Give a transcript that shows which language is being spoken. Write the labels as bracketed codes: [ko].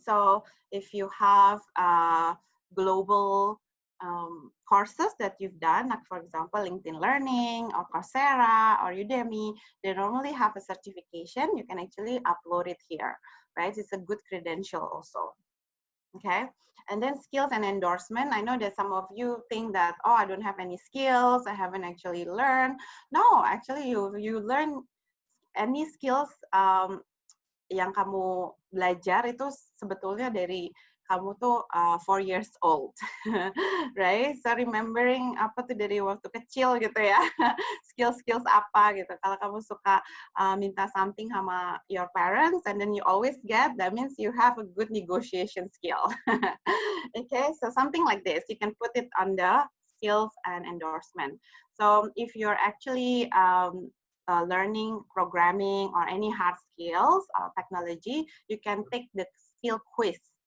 [en] So if you have global courses that you've done, like for example, LinkedIn Learning or Coursera or Udemy, they normally have a certification. You can actually upload it here, right? It's a good credential also. Okay, and then skills and endorsement. I know that some of you think that, oh, I don't have any skills, I haven't actually learned. No, actually you learn any skills [id] yang kamu belajar itu sebetulnya dari kamu tuh [en] 4 years old, right? So remembering [id] apa tuh dari waktu kecil gitu ya, skills apa gitu. Kalau kamu suka minta [en] something [id] sama [en] your parents and then you always get, that means you have a good negotiation skill. Okay, so something like this, you can put it under skills and endorsement. So if you're actually learning programming or any hard skills or technology, you can take the skill quiz.